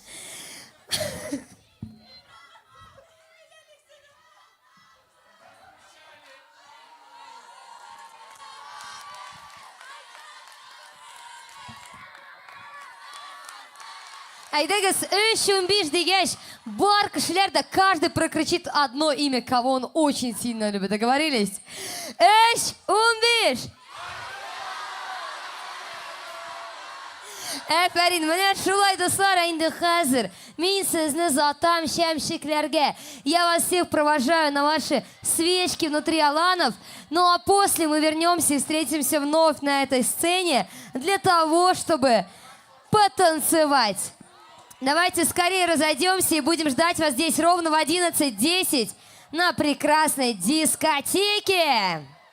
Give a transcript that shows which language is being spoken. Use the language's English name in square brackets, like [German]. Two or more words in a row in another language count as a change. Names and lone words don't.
[Tatar] Айдагыз 3-15 дегеш, бар кешеләр дә [Russian] каждый прокричит одно имя, кого он очень сильно любит. Договорились? [Tatar] 3-15. Әфәрин, менә шулай дуслар, инде хәзер. Мин сезне затам шәмшикләргә. [Russian] Я вас всех провожаю на ваши свечки внутри Аланов. Ну а после мы вернемся и встретимся вновь на этой сцене для того, чтобы потанцевать. Давайте скорее разойдемся и будем ждать вас здесь ровно в 11:10 на прекрасной дискотеке.